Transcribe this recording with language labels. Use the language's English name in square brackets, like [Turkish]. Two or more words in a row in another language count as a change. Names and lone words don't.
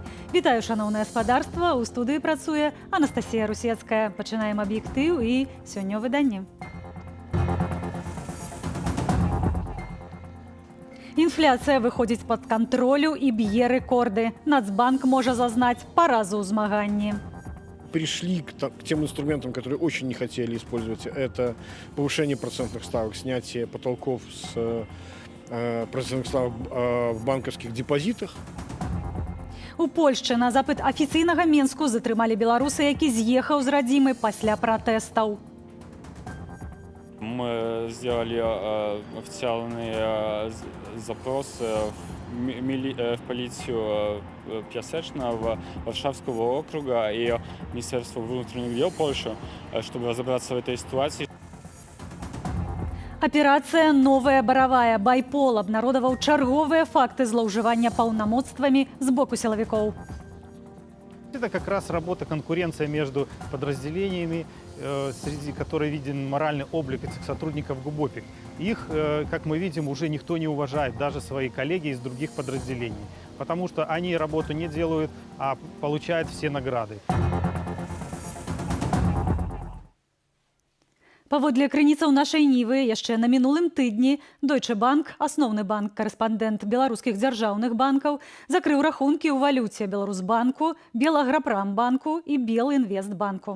[Belarusian] Вітаю, шаноўнае гаспадарства, у студыі працуе Анастасія Русецкая. Пачынаем аб'ектыў і сёння ў выданні. Інфляцыя выходзіць пад кантролю і б'е рэкорды. Нацбанк можа зазнаць паразу ў змаганні. [Russian] Пришли к тем инструментам, которые очень не хотели использовать. Это повышение процентных ставок, снятие потолков с процентных ставок в банковских депозитах. [Belarusian] У Польшчы на запыт афіцыйнага Менску затрымалі беларуса, які з'ехаў з радзімы пасля пратэстаў. [Russian] Мы сделали официальный запрос в полицию Пясечного, Варшавского округа и Министерство внутренних дел Польши, чтобы разобраться в этой ситуации. [Belarusian] Аперацыя «Новая баравая» Байпол абнародаваў чарговыя факты злоўжывання паўнамоцтвамі з боку сілавікоў. [Russian] Это как раз работа, конкуренция между подразделениями, среди которых виден моральный облик этих сотрудников ГУБОПИК. Их, как мы видим, уже никто не уважает, даже свои коллеги из других подразделений, потому что они работу не делают, а получают все награды. [Belarusian] Паводле крыніцаў нашай Нівы, яшчэ на мінулым тыдні Deutsche Bank, асноўны банк-карэспандэнт беларускіх дзяржаўных банкаў, закрыў рахункі ў валюце Беларусбанку, Белаграпрамбанку і Белінвестбанку.